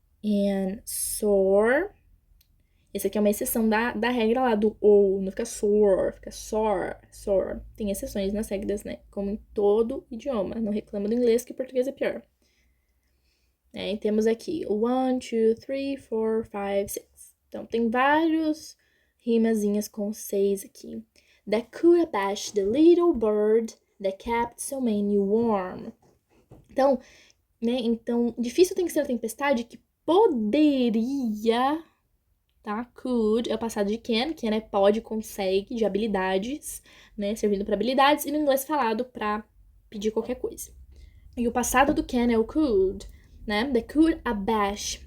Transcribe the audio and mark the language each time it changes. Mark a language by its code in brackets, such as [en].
[en] And sore. [pt] Essa aqui é uma exceção da regra lá do ou, não fica sore, fica sore. Tem exceções nas regras, né? Como em todo idioma. Não reclama do inglês, que o português é pior. E temos aqui 1, 2, 3, 4, 5, 6. Então, tem vários rimazinhas com 6 aqui. [en] That could abash the little bird that kept so many warm. [pt] Então, né? Então, difícil tem que ser a tempestade que poderia, tá? Could é o passado de can é pode, consegue, de habilidades, né? Servindo para habilidades, e no inglês falado para pedir qualquer coisa. E o passado do can é o could, né? [en] The could abash.